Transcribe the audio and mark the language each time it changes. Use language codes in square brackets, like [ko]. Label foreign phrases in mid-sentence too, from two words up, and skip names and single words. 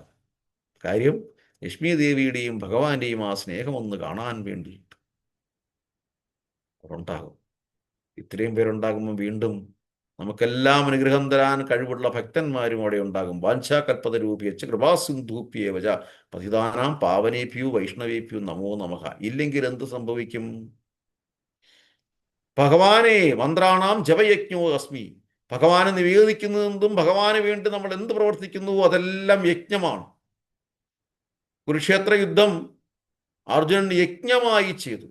[ml] കാര്യം ലക്ഷ്മി ദേവിയുടെയും ഭഗവാന്റെയും ആ സ്നേഹമൊന്ന് കാണാൻ വേണ്ടിയിട്ട്. ഉണ്ടാകും. ഇത്രയും പേരുണ്ടാകുമ്പോൾ വീണ്ടും നമുക്കെല്ലാം അനുഗ്രഹം തരാൻ കഴിവുള്ള ഭക്തന്മാരും അവിടെ ഉണ്ടാകും. [sa] വാഞ്ചാകൽപത രൂപിയച്ച് കൃപാസിന്ധൂപ്യേവച പതിതാനാം പാവനേഭ്യോ വൈഷ്ണവേഭ്യോ നമോ നമഃ. [ml] ഇല്ലെങ്കിൽ എന്ത് സംഭവിക്കും? ഭഗവാനെ [sa] മന്ത്രാണാം ജപയജ്ഞോ അസ്മി. [ml] ഭഗവാനെ നിവേദിക്കുന്നതെന്തും ഭഗവാന് വേണ്ടി നമ്മൾ എന്ത് പ്രവർത്തിക്കുന്നുവോ അതെല്ലാം യജ്ഞമാണ്. കുരുക്ഷേത്ര യുദ്ധം അർജുനൻ യജ്ഞമായി ചെയ്തു.